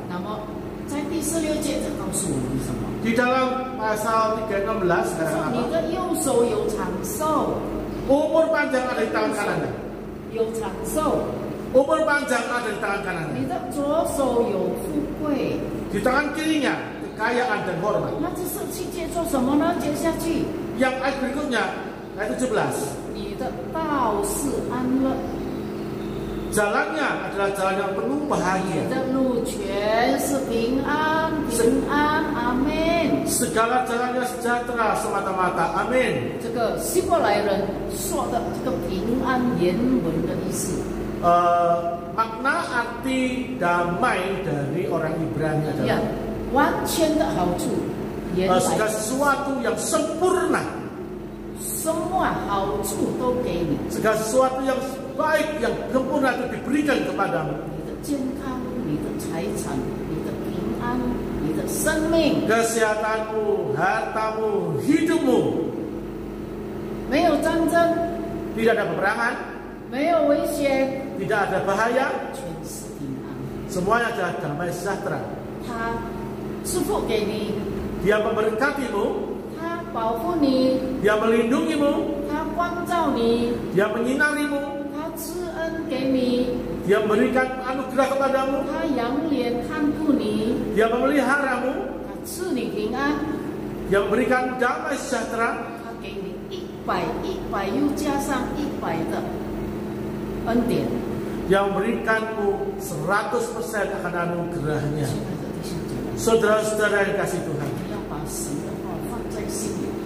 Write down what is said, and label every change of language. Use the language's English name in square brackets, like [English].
[Chinese] 那么在第16节，这告诉我们什么？ [Indonesian] Di dalam pasal 3:16 sekarang [Chinese] 说你 [Indonesian] apa? [Chinese] 的右手有长寿， [Indonesian] Umur panjang ada di tangan kanannya. [Chinese] 有长寿， [Indonesian] Umur panjang ada di tangan kanannya. [Chinese] 你的左手有富贵。 [Indonesian] Di tangan kirinya kekayaan dan hormat. [Chinese] 那这17节做什么呢？接下去， [Indonesian] Yang ayat berikutnya ayat 17. [Chinese] 你的道是安乐， [Indonesian] Jalannya adalah jalan yang penuh [Chinese] 你 [Indonesian] bahagia. [Chinese] 的路全是平安，平安，阿门。 [Indonesian] Segala jalannya sejahtera semata-mata. Amin. [Chinese] 这个希伯来人说的这个平安原文的意思， [Indonesian] Makna arti damai dari orang Ibrani [Chinese] 呀 [Indonesian] adalah [Chinese] 完全的好处，原 [Indonesian] segala [Chinese] 来 [Indonesian] sesuatu yang sempurna, [Chinese] 什么好处都给你， [Indonesian] segala sesuatu yang baik, yang sempurna itu diberikan kepadamu. [Chinese] 你的健康，你的财产，你的平安，你的生命， [Indonesian] Kesehatanmu, hartamu, hidupmu, [Chinese] 没有战争， [Indonesian] tidak ada peperangan, [Chinese] 没有危险， [Indonesian] tidak ada bahaya, [Chinese] 全是平安。 [Indonesian] semuanya adalah damai sejahtera. [Chinese] 他赐福给你， [Indonesian] Dia memberkatimu, [Chinese] 他保护你， [Indonesian] Dia melindungimu, [Chinese] 他光照你， [Indonesian] Dia menyinarimu, [Chinese] 他赐恩给你， [Indonesian] Dia memberikan anugerah kepadamu, [Chinese] 他仰脸看顾你， [Indonesian] Dia memeliharamu, [Chinese] 他赐你平安， [Indonesian] Dia memberikan damai sejahtera, [Chinese] 他给你100又加上100的恩典。 [Indonesian] yang berikanmu 100% akan anugerahnya. [Chinese] 亲爱的弟兄姐妹， [Indonesian] Saudara-saudara yang kasih Tuhan, [Chinese] 你要把神的话放在心里，